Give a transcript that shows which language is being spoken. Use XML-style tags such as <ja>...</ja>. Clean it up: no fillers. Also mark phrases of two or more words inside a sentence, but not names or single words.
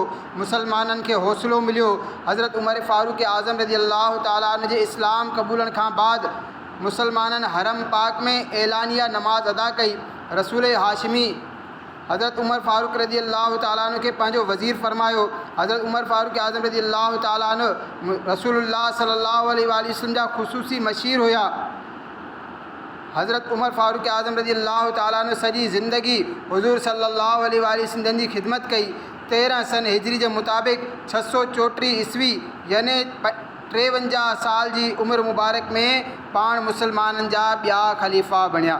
<sd>मुसलमाननि खे हौसलो मिलियो। हज़रत उमर फ़ारूक़ आज़म</sd> <ar>رضي الله تعالى عنه</ar> <sd>जे इस्लाम क़बूलण खां बाद मुसलमाननि हरम पाक में ऐलानिया नमाज़ अदा कई। रसूल हाशिमी हज़रत उमर फ़ारूक़</sd> <ar>رضي الله تعالى عنه</ar> <sd>खे पंहिंजो वज़ीर फ़रमायो। हज़रत उमर फ़ारूक़ आज़म</sd> <ar>رضي الله تعالى عنه</ar> <sd>रसूलुल्लाह</sd> <ar>صلى الله عليه وسلم</ar> <sd>जा ख़ुसूसी मशीर हुया। हज़रत उमर फ़ारूक़ आज़म</sd> <ar>رضي الله تعالى عنه</ar> <sd>सॼी ज़िंदगी हुज़ूर</sd> <ar>صلى الله عليه وسلم</ar> <sd>जी ख़िदमत कई। 13 सन हिजरी जे मुताबिक़ 634 ईस्वी यानी 53 साल जी उमिरि मुबारक में पाण मुसलमाननि जा ॿिया ख़लीफ़ा बणिया।</sd>